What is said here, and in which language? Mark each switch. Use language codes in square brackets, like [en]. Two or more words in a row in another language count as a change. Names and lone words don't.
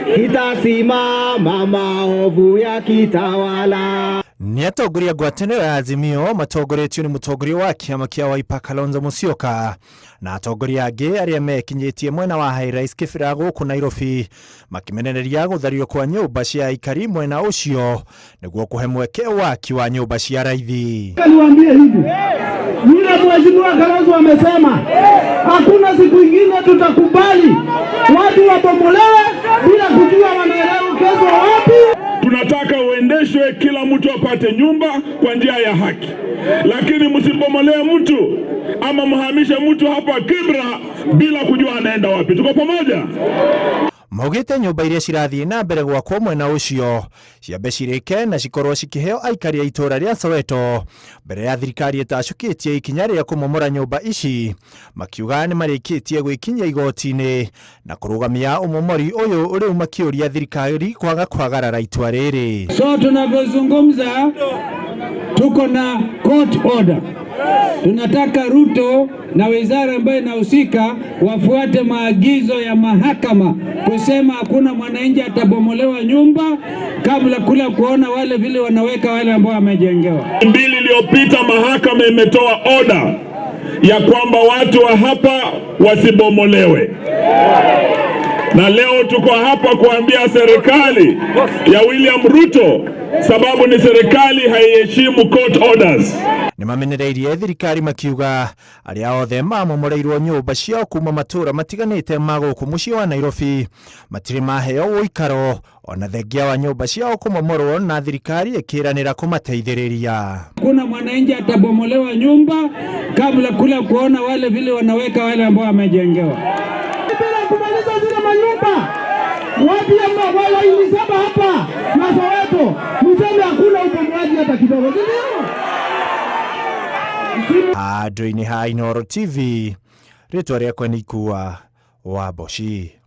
[sw] itasimama maovu ya kitawala. [ki] Ni atongoria ngwatanĩro ya Azimio matongoretio nĩ mũtongoria wa kĩama kĩa Wiper Kalonzo Musyoka na atongoria angĩ arĩa mekinyĩtie mwena wa High Rise Kĩbĩra gũkũ Nairobi makimenereria gũthario kwa nyũmba cia aikari mwena ũcio nĩguo kũhe mweke waki wa nyũmba cia raithi. [sw] Niwaambie hivi, yule mheshimiwa Kalonzo amesema hakuna siku ingine tutakubali watu wabomolewe bila kujua wanaelewa kesho wapi. Tunataka uendeshwe, kila mtu apate nyumba kwa njia ya haki, lakini msibomolee mtu ama mhamishe mtu hapa Kibra bila kujua anaenda wapi. Tuko pamoja? [ki] Maugite nyumba iria cirathiĩ na mbere gwakwo mwena ũcio ciambe cirĩke na cikorwo cikĩheo aikari a itũra rĩa Soweto mbere ya thirikari ĩtacũkĩtie ikinya rĩa kũmomora nyumba ici, makiuga nĩ marĩkĩtie gwĩkinyia igoti-inĩ na kũrũgamia ũmomori ũyũ rĩu makĩũria thirikari kwaga kwagarara itua rĩrĩ. [sw] So tunavyozungumza tuko na [en] court order. [sw] Tunataka Ruto na wizara ambayo inahusika wafuate maagizo ya mahakama kusema hakuna mwananchi atabomolewa nyumba kabla kula kuona wale vile wanaweka wale ambao wamejengewa. Mbili iliyopita mahakama imetoa order ya kwamba watu wa hapa wasibomolewe. Na leo tuko hapa kuambia serikali ya William Ruto sababu ni serikali haiheshimu [en] court orders. [ki] Nimamenereirie thirikari makiuga arĩa othe mamomoreirwo nyũmba ciao kuma matũra matiganĩte ma gũkũ mũciĩ wa Nairobi matirĩ maheo ũikaro ona thengia wa nyũmba ciao kũmomorwo na thirikari ĩkĩranĩra kũmateithĩrĩria. [sw] Kuna mwananchi atabomolewa nyumba kabla kula kuona wale vile wanaweka wale ambao wamejengewa. Bila kumaliza zile manyumba wapi ambao wale ilisaba hapa na Soweto mseme hakuna ubomoaji hata kidogo. [ki] Handũ-inĩ ha Inooro TV, rĩtwa rĩakwa nĩ Ikua wa Boshi.